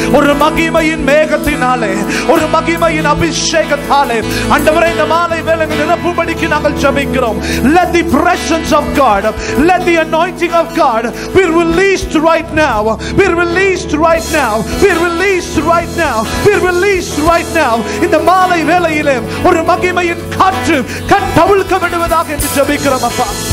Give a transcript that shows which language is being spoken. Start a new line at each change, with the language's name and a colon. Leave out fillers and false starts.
Tamil: ஒரு மகிமையின் மேகத்தினாலே ஒரு மகிமையின் அபிஷேகத்தாலே ஆண்டவரே இந்த மாலை வேளை நிரப்பும்படிக்கு நாங்கள் ஜெபிக்கிறோம்.
English: Let the presence of God, let the anointing of God be released right now. Be released right now. Be released right now. Be released right now.
Tamil: இந்த மாலை வேளையிலே ஒரு மகிமையின் காற்று கட்டவிழ்க்க விடுவதாக என்று ஜெபிக்கிறோம் அப்பா.